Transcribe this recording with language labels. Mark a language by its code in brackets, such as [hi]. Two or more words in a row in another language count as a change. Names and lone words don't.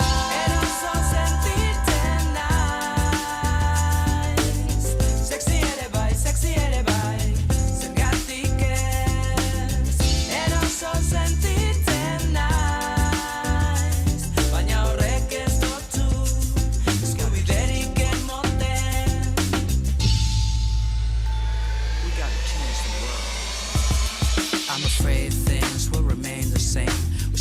[eu] Eroso sentitzen naiz, sexy ere bai, zergatik ez. Eroso sentitzen naiz, baina horrek ez dotu eskubiderik emoten. [en] We gotta change the world. I'm afraid things will remain the same.